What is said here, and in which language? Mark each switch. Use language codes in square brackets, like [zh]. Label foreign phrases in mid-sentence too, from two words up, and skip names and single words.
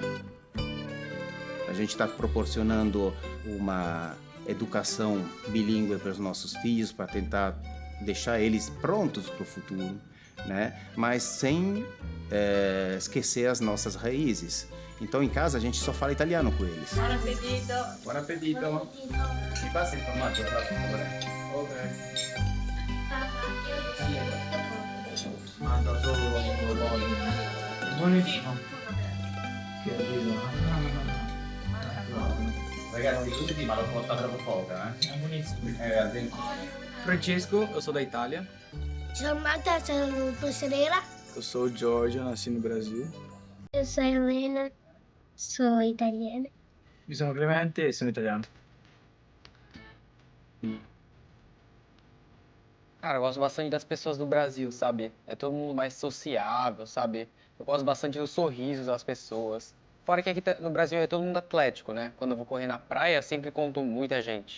[pt] A gente está proporcionando uma educação bilíngue para os nossos filhos, para tentar deixar eles prontos para o futuro, né? Mas sem esquecer as nossas raízes. Então, em casa, a gente só fala italiano com eles. [it] Buon appetito. Buon appetito. Ti passa il formaggio, per favore? Ok. Manda solo buonissimo. Che Ragazzi, tutti ma l'ho portata troppo poca, È buonissimo. Francesco, [pt] eu sou da Itália. [it] Sono Marta, sono brasileira. [pt] Eu sou o Giorgio, nasci no Brasil. Eu sou Helena, sou italiana. [it] Mi sono Clemente e sono italiano. [pt] Cara, eu gosto bastante das pessoas do Brasil, sabe? É todo mundo mais sociável, sabe? Eu gosto bastante dos sorrisos das pessoas. Fora que aqui no Brasil é todo mundo atlético, né? Quando eu vou correr na praia, sempre encontro muita gente.